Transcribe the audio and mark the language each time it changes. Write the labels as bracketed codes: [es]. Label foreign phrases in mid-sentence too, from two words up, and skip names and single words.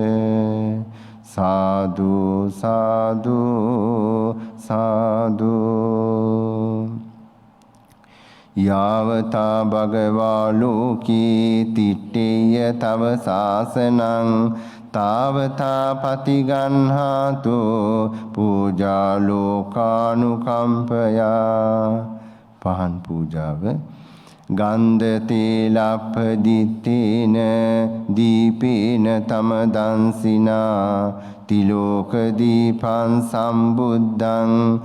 [pi] සාදු සාදු සාදු යාවතා භගවා ලෝකේ තිට්ඨේය තව සාසනං තාවතා පතිගන්හාතු පූජා ලෝකානුකම්පයා [si] පහන් පූජාව [pi] ගන්ධ තේලප්පදිත්තේන දීපේන තම දන්සිනා තිලෝක දීපං සම්බුද්ධං